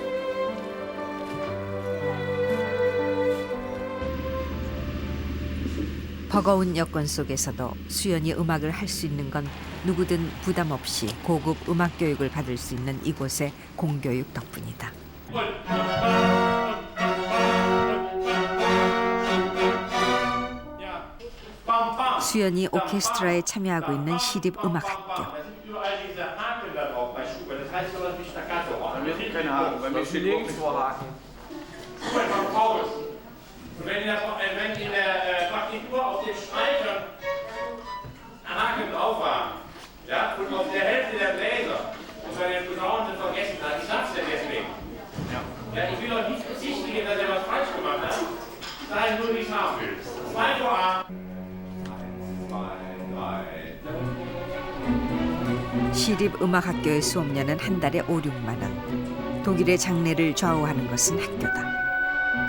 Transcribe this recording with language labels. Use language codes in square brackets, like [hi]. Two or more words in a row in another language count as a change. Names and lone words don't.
[ko] 버거운 여건 속에서도 수연이 음악을 할 수 있는 건 누구든 부담 없이 고급 음악 교육을 받을 수 있는 이곳의 공교육 덕분이다. 수연이 오케스트라에 참여하고 있는 시립음악학교. [de] Wenn in der Partitur auf den Streichern ein Haken drauf war, ja, und auf der Hälfte der Bläser und bei den Posaunen sind vergessen, ich sag's ja deswegen. Ja, ich will doch nicht bezichtigen, dass er was falsch gemacht hat. Sei nur, wie ich es haben will. 2 vor A. 1, 2, 3. [ko] 시립음악학교의 수업료는 한 달에 5, 6만 원. 독일의 장래를 좌우하는 것은 학교다.